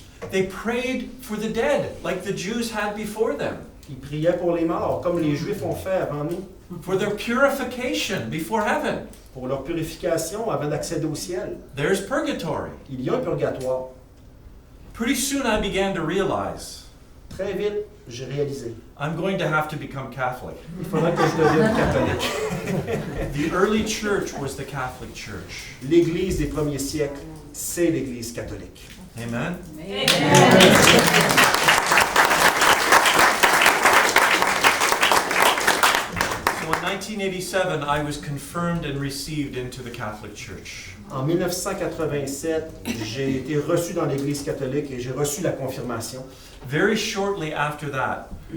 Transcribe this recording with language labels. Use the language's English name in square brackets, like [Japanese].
[English] They prayed for the dead like the Jews had before them, [French] Ils priaient pour les morts, comme les Juifs ont fait avant nous, [English] for their purification before heaven. [French] pour leur purification avant d'accéder au ciel. [English] There's purgatory. [French] Il y a un purgatoire. [English] Pretty soon I began to realize [French] Très vite, j'ai réalisé. [English] I'm going to have to become Catholic. [French] Il faudrait que je devienne catholique. [English] The early church was the Catholic Church. [French] L'Église des premiers siècles, c'est l'Église catholique. [English] Amen? So in 1987, I was confirmed and received into the Catholic Church. [French] En 1987, j'ai été reçu dans l'Église catholique et j'ai reçu la confirmation. [English] Very shortly after that,